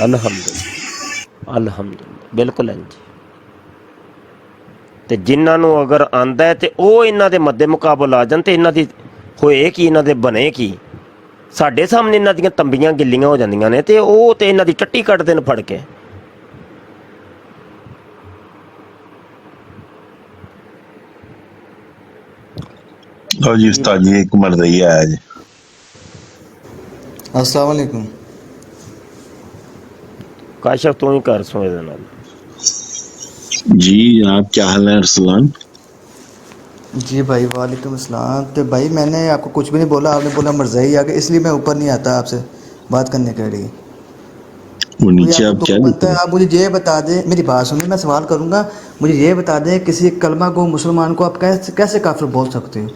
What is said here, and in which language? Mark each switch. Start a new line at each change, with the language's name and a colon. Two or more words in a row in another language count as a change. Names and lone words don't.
Arabic: الحمد لله، الحمد لله,
Punjabi: بالکل انج۔ تے جنہاں نوں اگر آندا ہے تے اوہ انہاں دے مدے مقابل آ جان، تے انہاں دی ہوئے کہ انہاں دے بنے کی، ساڈے سامنے انہاں دیاں تنبیاں گلیاں ہو جاندیاں نے، تے اوہ تے انہاں دی ٹٹی کٹ دین پھڑ کے. لو جی استاد جی، اک مردئی آیا جی.
Arabic: السلام عليكم.
Punjabi: کاشف تو ہی کر سو ایہدے نال. جی جناب,
Urdu: کیا حال ہے ارسلان? جی بھائی
Arabic: وعليكم السلام.
Urdu: تو بھائی میں نے آپ کو کچھ بھی نہیں بولا، آپ نے بولا مرزئی آ گئے، اس لیے میں اوپر نہیں آتا آپ سے بات کرنے کے لیے. وہ نیچے آپ کیا بنتا ہے، آپ مجھے یہ بتا دیں، میری بات سنیے، میں سوال کروں گا، مجھے یہ بتا دیں کسی کلمہ کو مسلمان کو آپ کیسے کیسے کافر بول سکتے ہو?